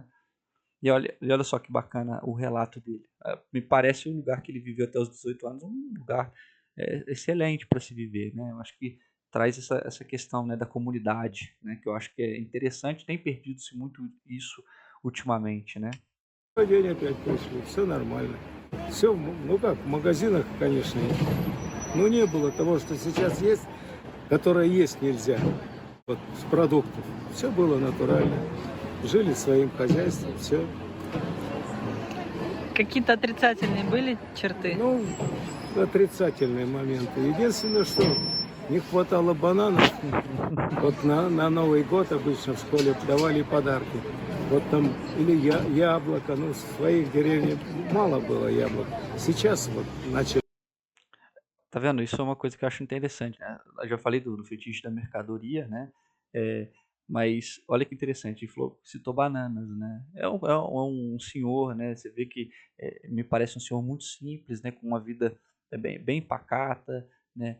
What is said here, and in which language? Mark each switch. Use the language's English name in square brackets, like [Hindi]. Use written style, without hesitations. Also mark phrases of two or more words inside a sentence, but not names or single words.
[Portuguese] E olha só que bacana o relato dele. Me parece o lugar que ele viveu até os 18 anos um lugar excelente para se viver, né? Eu acho que traz essa questão, né, da comunidade, né? Que eu acho que é interessante, tem perdido-se muito isso ultimamente, né? [Russian] День опять пришли, все нормально. Все, ну как, в магазинах, конечно, но не было того, что сейчас есть, которое есть нельзя, вот с продуктов. Все было натурально. Жили своим хозяйством, все. Какие-то отрицательные были черты? Ну, отрицательные моменты. Единственное, что не хватало бананов. Вот на Новый год обычно в школе давали подарки. Вот там или яблоко, в своих деревнях мало было яблок. Сейчас вот начали. [Portuguese] Tá vendo? Isso é uma coisa que eu acho interessante, né? Eu já falei do fetiche da mercadoria, né? Mas olha que interessante, ele citou bananas, né? É um senhor, né? Você vê que me parece um senhor muito simples, né? Com uma vida bem pacata, né?